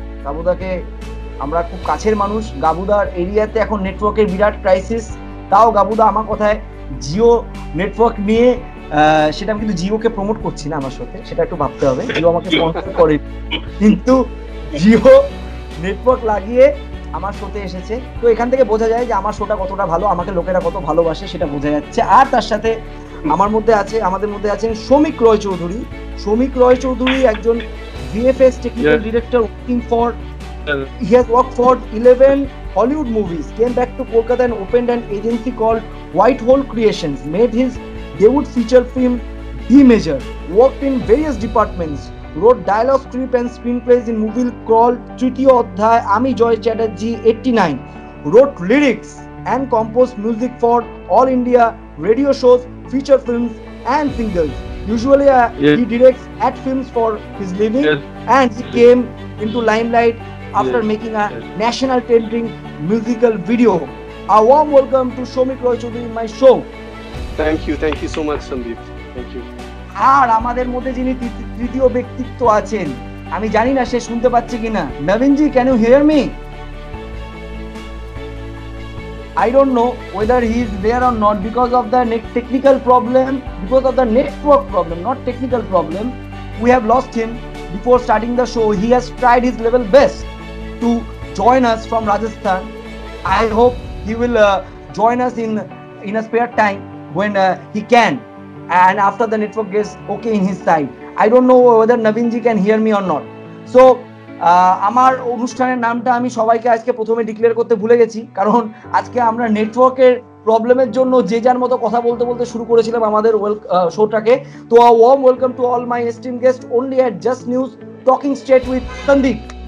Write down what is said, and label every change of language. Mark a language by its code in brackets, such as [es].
[bn] গাবুদাকে আমরা খুব কাছের মানুষ। গাবুদার এরিয়াতে এখন নেটওয়ার্কের বিরাট ক্রাইসিস, তাও গাবুদা আমার কথায় জিও নেটওয়ার্ক নিয়ে, সেটা আমি কিন্তু জিওকে প্রমোট করছি না আমার সাথে, সেটা একটু ভাবতে হবে। জিও আমাকে স্পন্সর করে, কিন্তু জিও নেটওয়ার্ক লাগিয়ে আমার শোতে এসেছে। তো এখান থেকে বোঝা যায় যে আমার শোটা কতটা ভালো, আমাকে লোকেরা কত ভালোবাসে সেটা বোঝা যাচ্ছে। আর তার সাথে আমাদের মধ্যে আছেন সৌমিক রয় চৌধুরী। সৌমিক রয় চৌধুরী একজন VFX technical director, [en] he has worked for 11 Hollywood movies, came back to Kolkata and opened an agency called White Hole Creations, made his debut feature film D Major, worked in various departments, wrote dialogue, script and screenplays in movie called Tritiyo Adhyay, Ami Joy Chatterjee 89, wrote lyrics and composed music for all India radio shows, feature films and singles. Usually he directs ad films for his living, and he came into limelight after making a national trending musical video. A warm welcome to Soumik Roy Choudhury in my show. Thank you so much Sandeep, thank you. [bn] আর আমাদের মধ্যে যিনি তৃতীয় ব্যক্তিত্ব আছেন, আমি জানি না সে শুনতে পাচ্ছে কিনা। নবীন জি, can you hear me? [en] I don't know whether he is there or not because of the technical problem, because of the network problem, not technical problem. We have lost him before starting the show. He has tried his level best to join us from Rajasthan. I hope he will join us in a spare time when he can, and after the network gets okay in his side. I don't know whether Naveen ji can hear me or not. So [bn] আমার অনুষ্ঠানের নামটা আমি সবাইকে আজকে প্রথমে declare করতে ভুলে গেছি, কারণ আজকে আমরা নেটওয়ার্কের প্রবলেমের জন্য যে যার মতো কথা বলতে শুরু করেছিলাম আমাদের শোটাকে। তো warm welcome to all my esteem guest only at just news, talking straight with Sandeep.